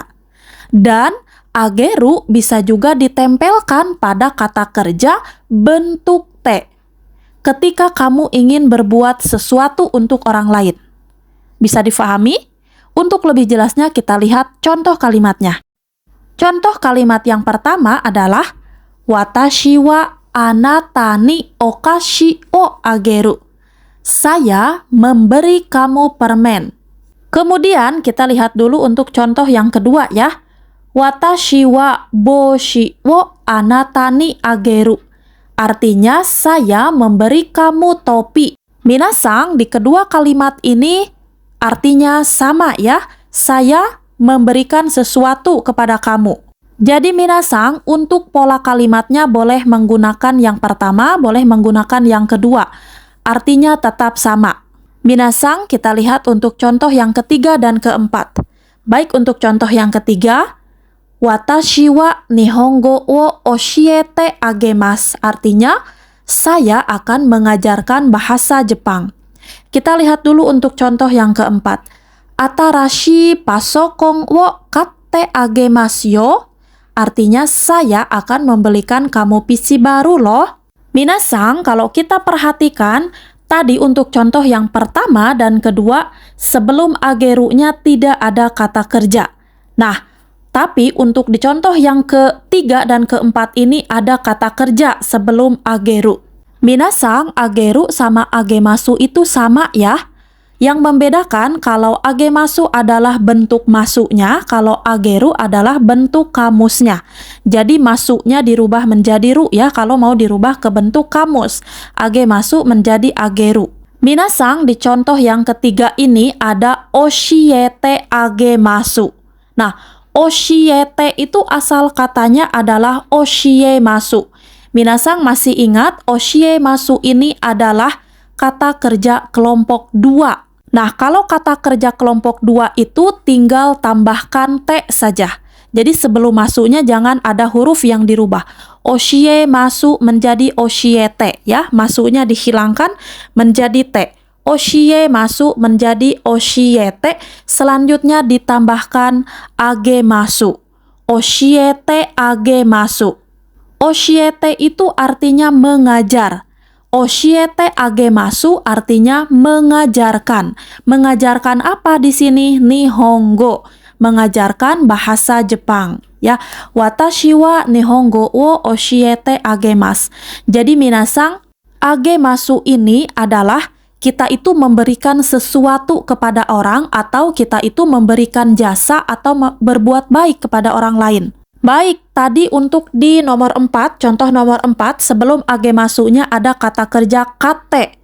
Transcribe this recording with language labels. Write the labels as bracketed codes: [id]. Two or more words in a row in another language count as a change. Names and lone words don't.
[id] Dan ageru bisa juga ditempelkan pada kata kerja bentuk te ketika kamu ingin berbuat sesuatu untuk orang lain. Bisa difahami? Untuk lebih jelasnya kita lihat contoh kalimatnya. Contoh kalimat yang pertama adalah [ja] 私はあなたにお菓子をあげる. [id] Saya memberi kamu permen. Kemudian kita lihat dulu untuk contoh yang kedua ya. [ja] 私は帽子をあなたにあげる. [id] Artinya saya memberi kamu topi. Minasang, di kedua kalimat ini artinya sama ya, saya memberikan sesuatu kepada kamu. Jadi minasang, untuk pola kalimatnya boleh menggunakan yang pertama, boleh menggunakan yang kedua. Artinya tetap sama. Minasang, kita lihat untuk contoh yang ketiga dan keempat. Baik, untuk contoh yang ketiga, [ja] 私は日本語を教えてあげます. [id] Artinya, saya akan mengajarkan bahasa Jepang. Kita lihat dulu untuk contoh yang keempat. [ja] 新しいパソコンを買ってあげますよ. [id] Artinya saya akan membelikan kamu PC baru loh. Minasang, kalau kita perhatikan, tadi untuk contoh yang pertama dan kedua, sebelum ageru-nya tidak ada kata kerja. Nah, tapi untuk di contoh yang ketiga dan keempat ini ada kata kerja sebelum ageru. Minasang, ageru sama agemasu itu sama ya. Yang membedakan kalau agemasu adalah bentuk masuknya, kalau ageru adalah bentuk kamusnya. Jadi masuknya dirubah menjadi ru ya, kalau mau dirubah ke bentuk kamus. Agemasu menjadi ageru. Minasang, di contoh yang ketiga ini ada [ja] 教えてあげます. [id] Nah, oshiete itu asal katanya adalah oshiemasu. Minasang masih ingat oshiemasu ini adalah kata kerja kelompok 2. Nah, kalau kata kerja kelompok 2 itu tinggal tambahkan te saja. Jadi sebelum masuknya jangan ada huruf yang dirubah. Oshiemasu menjadi oshiete ya, masuknya dihilangkan menjadi te. Oshiemasu menjadi oshiete, selanjutnya ditambahkan agemasu. [ja] 教えてあげます. [id] Oshiete itu artinya mengajar. [ja] 教えてあげます [id] artinya mengajarkan. Mengajarkan apa di sini? Nihongo. Mengajarkan bahasa Jepang. Ya, [ja] 私は日本語を教えてあげます. [id] Jadi minasang, agemasu ini adalah kita itu memberikan sesuatu kepada orang atau kita itu memberikan jasa atau berbuat baik kepada orang lain. Baik, tadi untuk di nomor 4, contoh nomor 4, sebelum agemasunya ada kata kerja kate.